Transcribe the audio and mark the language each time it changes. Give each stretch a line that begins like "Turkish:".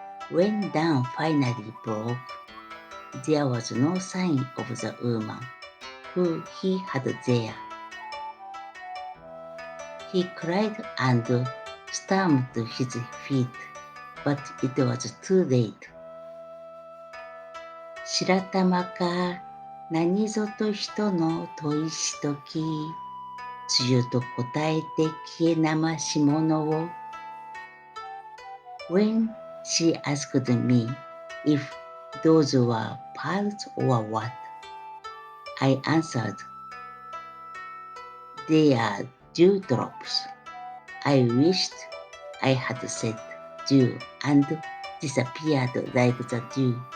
English: When dawn finally broke, there was no sign of the woman who he had there. He cried and stamped his feet but it was too late.
Japanese: 白玉か何ぞと人の問いしとき、つゆと答えて消えなましものを。
English: When she asked me if those were pearls or what, I answered, they are dewdrops. I wished I had said dew and disappeared like the dew.